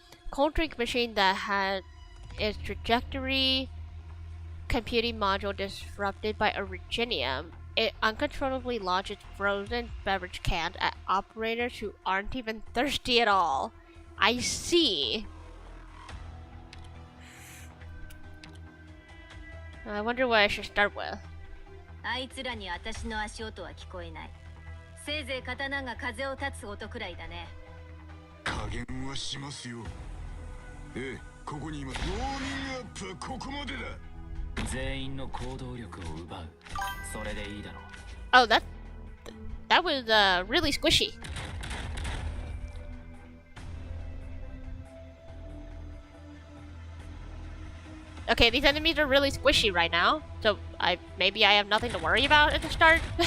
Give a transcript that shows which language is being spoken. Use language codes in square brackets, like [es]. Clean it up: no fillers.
[en] Cold drink machine that had its trajectory computing module disrupted by Originium. It uncontrollably launches frozen beverage cans at operators who aren't even thirsty at all. I see. I wonder what I should start with. [ja] あいつらに私の足音は聞こえない。せいぜい刀が風を立つ音くらいだね。加減はしますよ。ええ、ここにいます。ウォーミングアップはここまでだ。全員の行動力を奪う。それでいいだろう。 [en] Oh, that was really squishy. Okay, these enemies are really squishy right now, so maybe I have nothing to worry about at the start.